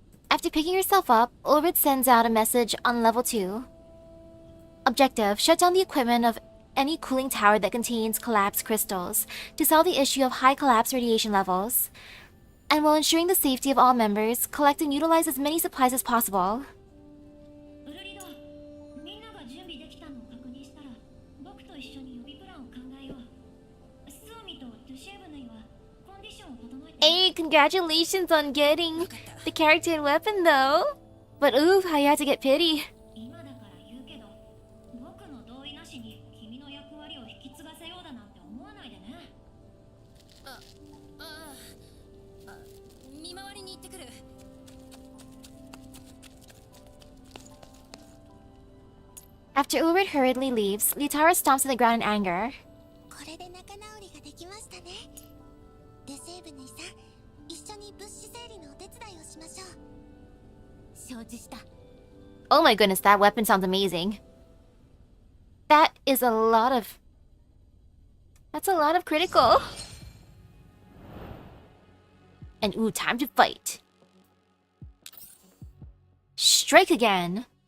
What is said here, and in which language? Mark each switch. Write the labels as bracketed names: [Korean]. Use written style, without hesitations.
[English] After picking herself up, Ulrid sends out a message on level 2. Objective: shut down the equipment of any cooling tower that contains collapsed crystals to solve the issue of high collapse radiation levels. And while ensuring the safety of all members, collect and utilize as many supplies as possible. [Japanese] ウルリド、みんなが準備できたのを確認したら僕と一緒に予備プランを考えよう。スオミとドゥシェーブヌイはコンディションを整えて。 [English] Hey, congratulations on getting the character and weapon though. But ooh, how you had to get pity. [Japanese] 今だから言うけど、僕の同意なしに君の役割を引き継がせようだなんて思わないでね。見回りに行ってくる。 [English] After Ulrid hurriedly leaves, Litara stomps on the ground in anger. [Japanese] これで仲直りができましたね。デセーブヌイさん、一緒に物資整理のお手伝いをしましょう。承知した。 [English] Oh my goodness, that weapon sounds amazing. That is a lot of... That's a lot of critical. And ooh, time to fight. Strike again.